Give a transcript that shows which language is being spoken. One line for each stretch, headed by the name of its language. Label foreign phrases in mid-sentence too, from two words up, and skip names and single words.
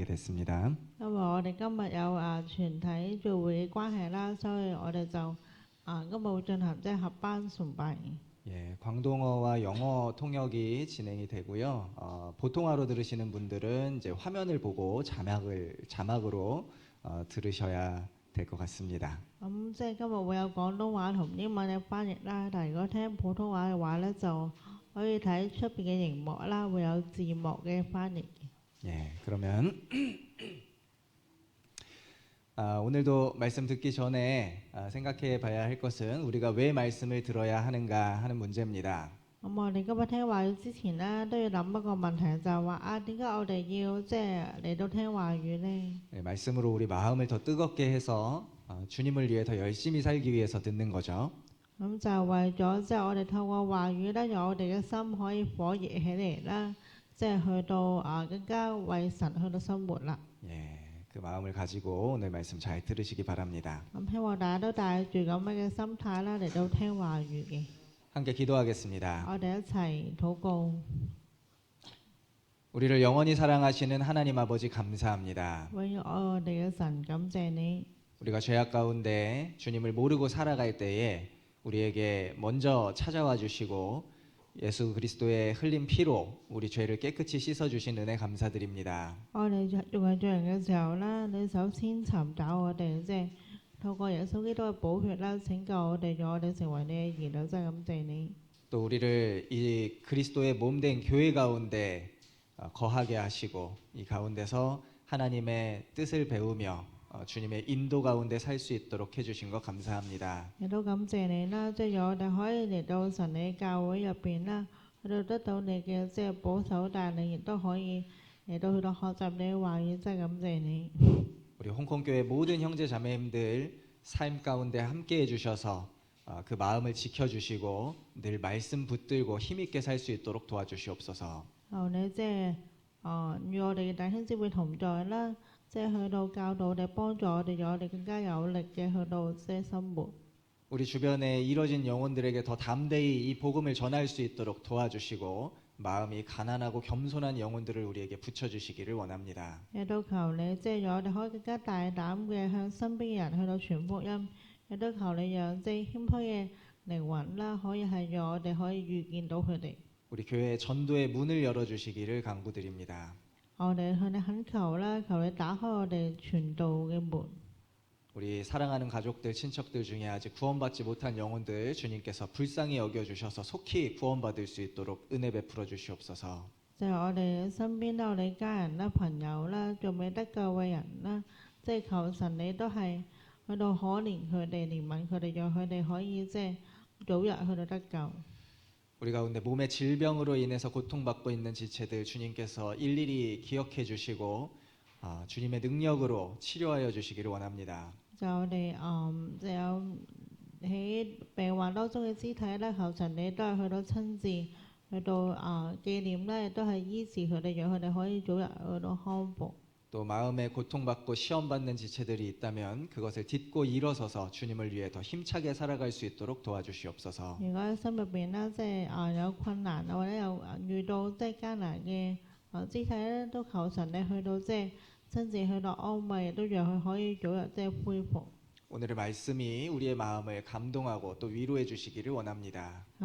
Korean: 됐습니다.
Cantonese: 因為我哋今日有全體聚會嘅關係啦，所以我哋就今日會進行合班崇拜。
Korean: 예, 광동어와 영어 통역이 진행이 되고요. 보통화로 들으시는 분들은 이제 화면을 보고 자막으로 들으셔야 될 것 같습니다.
Cantonese: 咁即係今日會有廣東話同英文嘅翻譯啦，但係如果聽普通話嘅話咧，就可以睇出邊嘅熒幕啦，會有字幕嘅翻譯。
Korean: 예, 그러면 오늘도 말씀 듣기 전에 생각해 봐야 할 것은 우리가 왜 말씀을 들어야 하는가 하는 문제입니다.
Cantonese: 咁我哋今日聽話之前咧，都要諗一個問題，就係話點解我哋要嚟到聽話語咧？
Korean: 예, 말씀으로 우리 마음을 더 뜨겁게 해서 주님을 위해 더 열심히 살기 위해서 듣는 거죠.
Cantonese: 咁就為咗即係我哋透過話語咧，讓我哋嘅心可以火熱起嚟啦，即係去到更加為神去到生活啦。
Korean: 예, 그 마음을 가지고 오늘 말씀 잘 들으시기 바랍니다.
Cantonese: 咁希望大家都帶住咁樣嘅心態啦嚟到聽話語嘅。
Korean: 함께 기도하겠습니다.
Cantonese: 我哋一齊禱告。
Korean: 우리를 영원히 사랑하시는 하나님 아버지 감사합니다.
Cantonese: 我哋嘅神感謝你。
Korean: 우리가 죄악 가운데 주님을 모르고 살아갈 때에 우리에게 먼저 찾아와 주시고 예수 그리스도의 흘린 피로 우리 죄를 깨끗이 씻어 주신 은혜 감사드립니다.
Cantonese: 我哋仲係罪人嘅時候啦，你首先尋找我哋，即係透過耶穌基督嘅寶血啦，拯救我哋，讓我哋成為你嘅兒女，真係感謝你。
Korean: 또 우리를 이 그리스도의 몸된 교회 가운데 거하게 하시고 이 가운데서 하나님의 뜻을 배우며 주님의 인도 가운데 살 수 있도록 해주신 것 감사합니다.
Cantonese: 亦都感謝你啦，即係讓我哋可以嚟到神你嘅教會入邊啦，去到得到你嘅即係保守帶領，亦都可以嚟到去到學習你嘅話語，真係感謝你。
Korean: 우리 홍콩교회 모든 형제 자매님들 삶 가운데 함께 해주셔서 그 마음을 지켜주시고 늘 말씀 붙들고 힘있게 살 수 있도록 도와주시옵소서.
Cantonese: 你即係與我哋弟兄姊妹同在啦，即係去到教導我哋，幫助我哋，讓我哋更加有力嘅去到即係生活。
Korean: 우리 주변에 이뤄진 영혼들에게 더 담대히 이 복음을 전할 수 있도록 도와주시고 마음이 가난하고 겸손한 영혼들을 우리에게 붙여주시기를 원합니다.
Cantonese: 亦都求你即係讓我哋可以更加大膽嘅向身邊嘅人去到傳福音，亦都求你讓即係謙虛嘅靈魂啦，可以係讓我哋可以遇見到佢哋。
Korean: 우리 교회 전도의 문을 열어주시기를 간구드립니다.
Cantonese: 我哋向你懇求啦，求你打開我哋傳道嘅門。
Korean: 우리 사랑하는 가족들, 친척들 중에 아직 구원받지 못한 영혼들 주님께서 불쌍히 여겨주셔서 속히 구원받을 수 있도록 은혜 베풀어 주시옵소서.
Cantonese: 就係我哋身邊啦，我哋家人啦、朋友啦，即係求神你都係去到可憐佢哋，令佢哋讓佢哋可以即係早日去到得救。
Korean: 우리 가운데 몸의 질병으로 인해서 고통받고 있는 지체들 주님께서 일일이 기억해 주시고 주님의 능력으로 치료하여 주시기를 원합니다.
Cantonese: 就我哋有病患當中嘅肢體咧，求神你都係去到親自去到醫治佢哋，讓佢哋可以早日去到康復。
Korean: 또 마음에 고통받고 시험받는 지체들이 있다면 그것을 딛고 일어서서 주님을 위해 더 힘차게 살아갈 수 있도록 도와주시옵소서.
Cantonese: 如果心入邊啦，即係有困難或者有遇到即係艱難嘅肢體咧，都求神咧去到即係親自去到安慰，都讓佢可以早日即係恢復。
Korean: 오늘의 말씀이 우리의 마음을 감동하고 또 위로해 주시기를 원합니다.